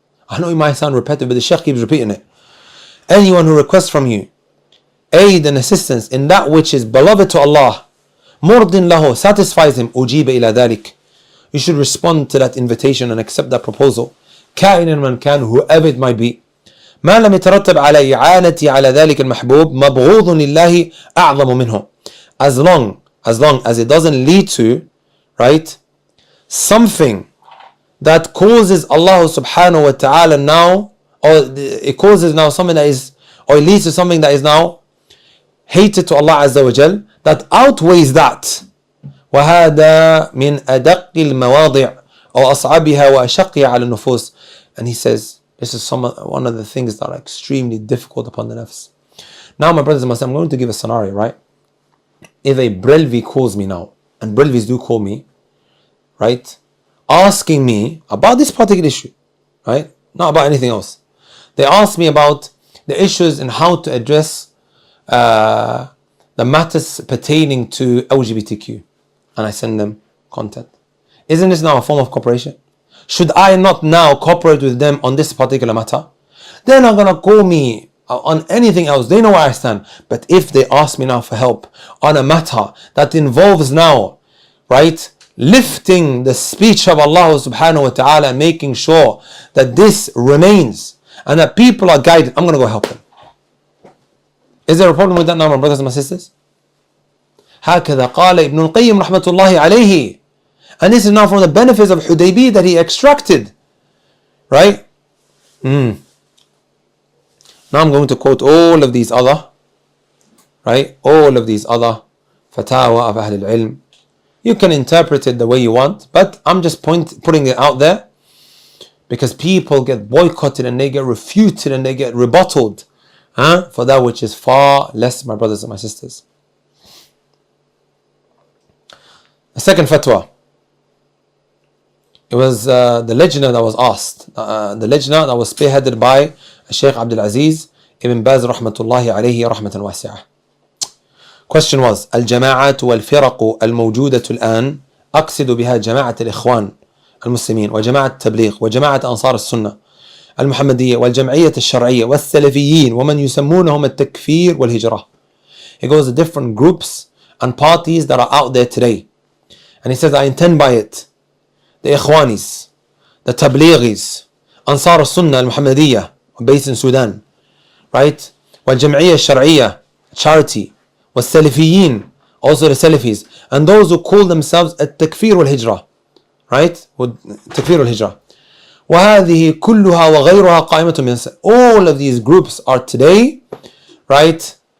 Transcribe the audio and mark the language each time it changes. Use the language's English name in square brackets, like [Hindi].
[English] I know it might sound repetitive, but the Shaykh keeps repeating it. Anyone who requests from you aid and assistance in that which is beloved to Allah, [Arabic] مُرْضٍ لَهُ, [English] satisfies him, [Arabic] أُجِيبَ إِلَى ذَلِكَ. [English] You should respond to that invitation and accept that proposal. [Arabic] كائنا من كان, [English] whoever it might be. [Arabic] ما لم يترتب على إعانتي على ذلك المحبوب مبغوض لله أعظم منه. [English] As long as it doesn't lead to, right, something that causes Allah subhanahu wa ta'ala now, or it causes now something that is, or it leads to something that is now hated to Allah Azza wa Jal, that outweighs that. [Arabic] وهذا من أدق المواضع أو أصعبها وأشقها على النفوس. [English] And he says, this is one of the things that are extremely difficult upon the nafs. Now, my brothers and sisters, I'm going to give a scenario, right? If a Brelvi calls me now, and Brelvis do call me, right, asking me about this particular issue, right, not about anything else. They ask me about the issues and how to address the matters pertaining to LGBTQ, and I send them content. Isn't this now a form of cooperation? Should I not now cooperate with them on this particular matter? They're not going to call me on anything else. They know where I stand. But if they ask me now for help on a matter that involves now, right, lifting the speech of Allah subhanahu wa ta'ala and making sure that this remains and that people are guided, I'm going to go help them. Is there a problem with that now, my brothers and my sisters? [Arabic] هكذا قال ابن القيم رحمة الله عليه. [English] And this is now from the benefits of Hudaybiyah that he extracted. Right? Now I'm going to quote all of these other, right? All of these other fatawa of Ahl al-Ilm. You can interpret it the way you want, but I'm just putting it out there because people get boycotted and they get refuted and they get rebutted for that which is far less, my brothers and my sisters. The second fatwa. It was the lajna that was asked. The lajna that was spearheaded by Shaykh Abdul Aziz Ibn Baz rahmatullahi alayhi rahmatan wasi'ah. Question was: [Arabic] الجماعات والفرق الموجودة الآن أقصد بها جماعة الإخوان المسلمين وجماعة التبليغ وجماعة أنصار السنة المحمدية والجمعية الشرعية والسلفيين ومن يسمونهم التكفير والهجرة. [English] He goes to different groups and parties that are out there today. And he says, I intend by it the Ikhwanis, the Tablighis, Ansar al-Sunnah al-Muhammadiyah, based in Sudan, right? Wal-Jam'iyya al-Shar'iyya, charity, wal-Salafiyin, also the Salafis, and those who call themselves at-Takfir wal-Hijrah, right? Takfir wal-Hijrah. [Arabic] وهذه كلها وغيرها قائمة من. [English] All of these groups are today, right?